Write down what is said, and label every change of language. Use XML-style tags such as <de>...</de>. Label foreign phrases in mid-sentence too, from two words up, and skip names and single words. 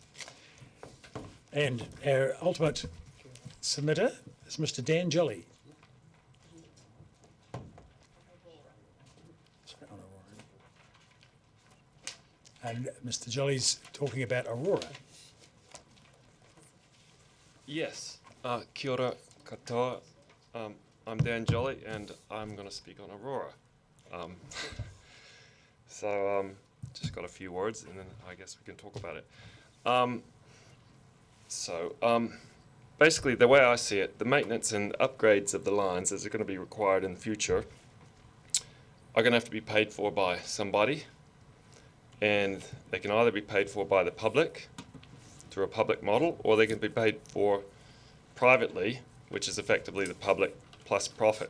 <en>And our ultimate submitter is Mr. Dan Jolly. And Mr. Jolly's talking about Aurora. Yes.</en> <mi>Kia ora katoa.</mi> <en>I'm Dan Jolly, and I'm going to speak on Aurora. Just got a few words, and then I guess we can talk about it. Basically, the way I see it, the maintenance and upgrades of the lines that are going to be required in the future are going to have to be paid for by somebody, and they can either be paid for by the public through a public model, or they can be paid for privately, which is effectively the public plus profit.</en>